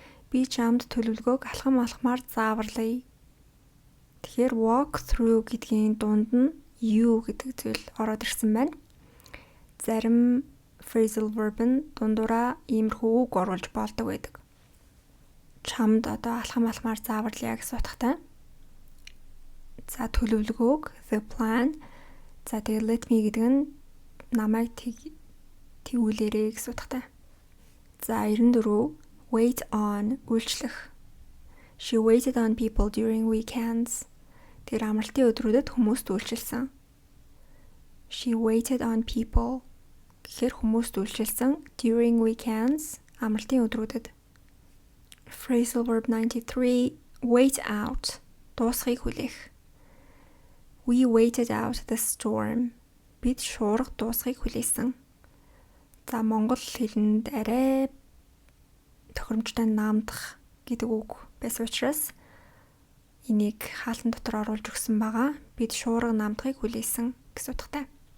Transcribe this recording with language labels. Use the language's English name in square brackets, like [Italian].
[Mongolian] Би чамд төлөвлөгөөг алхам малхмаар зааварлая. Тэгэхээр walk through гэдгийн дунд нь you гэдэг зүйл ороод ирсэн байна. Зарим phrasal verb нь дундуура иймэрхүү үг оруулж болдог байдаг. Чамд алхам алхмаар зааварлая гэсэн утгатай. За төлөвлөгөөг [English] the plan. [Mongolian] За тэгээд let me гэдэг нь намайг тэгүүлээрэй гэсэн утгатай. За 94 wait on үйлчлэх. [English] She waited on people during weekends. [Mongolian] Тэр амралтын өдрүүдэд хүмүүст үйлчилсэн. [English] She waited on people [Mongolian] гэхээр хүмүүст үйлчилсэн [English] during weekends [Mongolian] амралтын өдрүүдэд. Phrasal verb 93 wait out дуусхийг хүлээх. [English] We waited out the storm. [Mongolian] Бид шуурга дуусхийг хүлээсэн. За монгол хэлэнд арай тохиромжтой наамдах гэдэг үг байсан учраас энийг хаалтан дотор оруулж өгсөн байгаа. Бид шуурга наамдахыг хүлээсэн гэсэн утгатай.